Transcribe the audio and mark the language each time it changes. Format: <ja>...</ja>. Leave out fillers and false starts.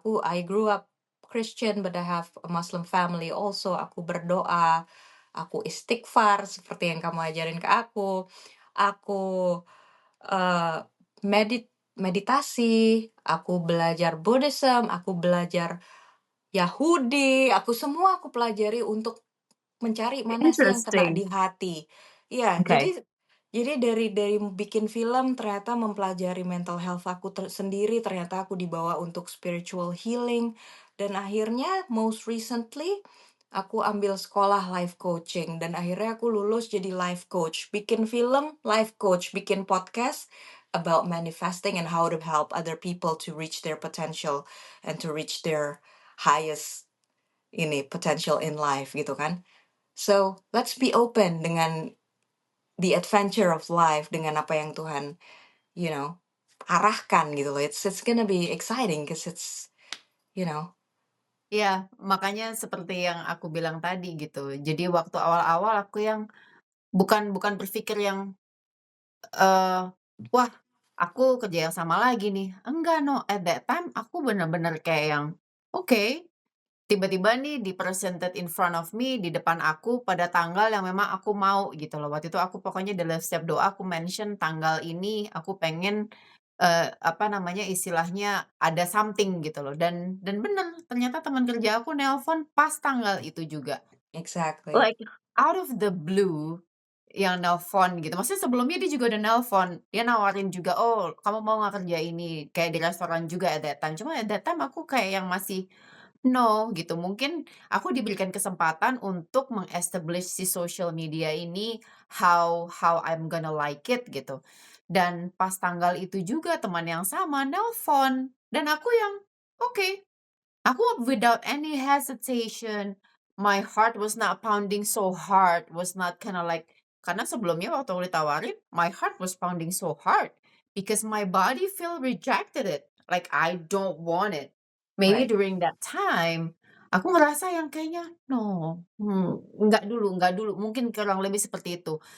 <en>I grew up Christian but I have a Muslim family also.</en> <id>Aku berdoa, aku istighfar seperti yang kamu ajarin ke aku. Aku eh meditasi, aku belajar Buddhism, aku belajar Yahudi, aku pelajari untuk mencari mana sih yang kena</id> <en>Interesting.</en> <id>di hati. Iya,</id> <en>Okay.</en> <id>jadi dari bikin film ternyata mempelajari mental health aku sendiri, ternyata aku dibawa untuk spiritual healing, dan akhirnya</id> <en>most recently</en> <id>aku ambil sekolah life coaching dan akhirnya aku lulus jadi life coach. Bikin film,</id> <en>life coach, bikin podcast about manifesting and how to help other people to reach their potential and to reach their highest potential in life</en> <id>gitu kan.</id> <en>So, let's be open dengan the adventure of life,</en> <id>dengan apa yang Tuhan,</id> <en>you know,</en> <id>arahkan gitu loh.</id> <en>It's gonna be exciting because it's, you know.</en> <id>Iya, makanya seperti yang aku bilang tadi gitu. Jadi waktu awal-awal aku yang bukan bukan berpikir yang, eee, "Wah, aku kerja yang sama lagi nih." Enggak,</id> <en>no, at that time</en> <id>aku bener-bener kayak yang, oke, tiba-tiba nih di-presented</id> <en>in front of me,</en> <id>di depan aku pada tanggal yang memang aku mau gitu loh. Waktu itu aku pokoknya dalam setiap doa aku mention tanggal ini aku pengen, apa namanya, istilahnya ada something gitu loh dan bener ternyata teman kerja aku nelpon pas tanggal itu juga.</id> <en>Exactly. Like out of the blue</en> <id>yang nelpon gitu, maksudnya sebelumnya dia juga udah nelpon, dia nawarin juga, "Oh, kamu mau nggak kerja ini?" Kayak di restoran juga</id> <en>at that time,</en> <id>cuma at that time aku kayak yang masih no, gitu. Mungkin aku diberikan kesempatan untuk meng-establish si social media ini,</id> <en>how I'm gonna like it,</en> <id>gitu. Dan pas tanggal itu juga teman yang sama nelpon, dan aku yang, oke.</id> <en>Aku without any hesitation, my heart was not pounding so hard, was not kinda like</en> <id>karena sebelumnya waktu aku ditawarin,</id> <en>my heart was pounding so hard because my body feel rejected it, like I don't want it. Maybe Right.</en> <id>during that time, aku ngerasa yang kayaknya, "No, enggak dulu," mungkin kurang lebih seperti itu.</id>